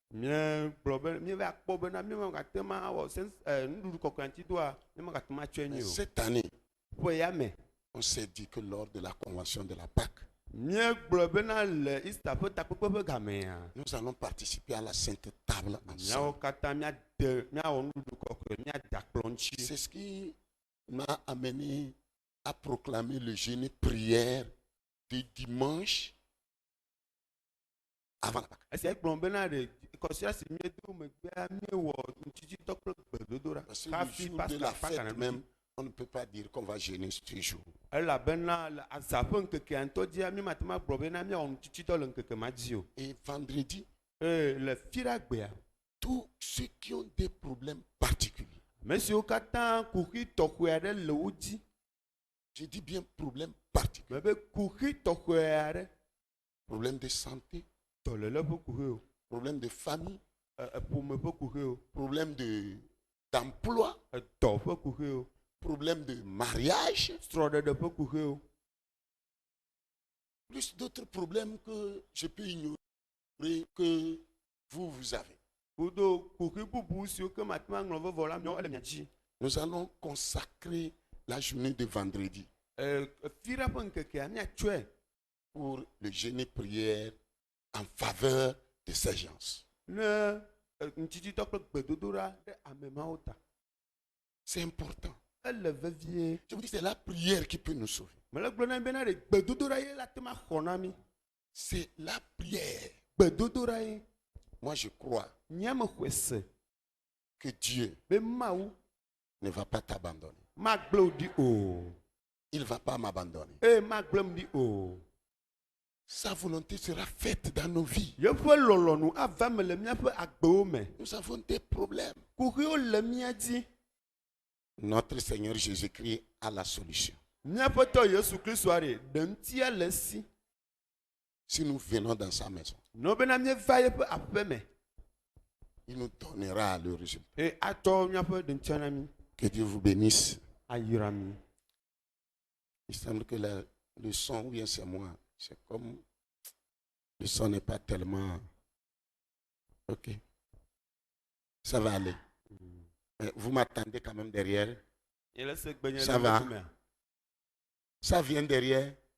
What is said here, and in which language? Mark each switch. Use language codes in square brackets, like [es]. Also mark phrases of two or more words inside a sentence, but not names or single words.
[fr] Mais cette année, on s'est dit que lors de la convention de la Pâque, nous allons participer à la Sainte Table ensemble. C'est ce qui m'a amené à proclamer le jeûne prière de dimanche avant la Pâque. [ee] Esi ekplɔ bena ɖe kɔsia si miedo megbea miewɔ ŋutititɔ kple gbedodoɖa. [fr] Parce que le jour de la fête même, on ne peut pas dire qu'on va jeûner ce jour. [ee] Elabena le aza ƒe ŋkekea ŋutɔ dzia míemate ŋu agblɔ bena míawɔ ŋutititɔ le ŋkeke ma dzi o. [fr] Et vendredi, [ee] Le fiɖagbea, [fr] tous ceux qui ont des problèmes particuliers, [ee] ame siwo katã kuxi tɔxɛ aɖe le wo dzi, [fr] je dis bien problème particulier, [ee] mebe kuxi tɔxɛ aɖe, [fr] problème de santé, [ee] dɔléle ƒe kuxi o, [fr] problème de famille, [ee] ƒome ƒe kuxi o, [fr] problème d'emploi, [ee] dɔ ƒe kuxi o, [fr] problème de mariage, [ee] srɔ̃ɖeɖe ƒe kuxi o, [fr] plus d'autres problèmes que je peux ignorer que vous avez. [ee] kudo kuxi bubu siwo ke mate ŋu aŋlɔ vevɔ la miawo ele mia dzi. [fr] Nous allons consacrer la journée de vendredi [ee] Fiɖa ƒe ŋkekea miatsɔe [fr] pour le jeûne et prière en faveur de ces gens. [ee] ne ŋutititɔ kple gbedodoɖa ɖe ame mawo ta. [fr] C'est important. [ee] Ele vevie. [fr] Je vous dis, c'est la prière qui peut nous sauver. [ee] Mele gblɔ na mi bena ɖe gbedodoɖa ye la te ma xɔ na mi. [fr] C'est la prière. [ee] Gbedodoɖa ye. [fr] Moi, je crois [ee] Nyame xɔe se [fr] que Dieu [ee] be Mawu [fr] ne va pas t'abandonner. [ee] magble wo ɖi o. [fr] Il ne va pas m'abandonner. [ee] Magblem ɖi o. [fr] Sa volonté sera faite dans nos vies. [ee] Yeƒe lɔlɔnu ava me le míaƒe agbewo me. [fr] Nous avons des problèmes. [ee] Kuxiwo le mía dzi. [fr] Notre Seigneur Jésus-Christ a la solution. [ee] Míaƒe tɔ Yesu Kristoa ɖe ŋutia le esi. [fr] Si nous venons dans sa maison, [ee] No bena míeva yeƒe aƒe me. [fr] il nous donnera le résultat. [ee] Atɔ míaƒe ɖeŋtia na mi. [fr] Que Dieu vous bénisse. [ee] Ayra mi. [fr] Il semble que le son, ou bien c'est moi, c'est comme le son n'est pas tellement... Ok. Ça va aller. Mais vous m'attendez quand même derrière. Ça va. Ça vient derrière.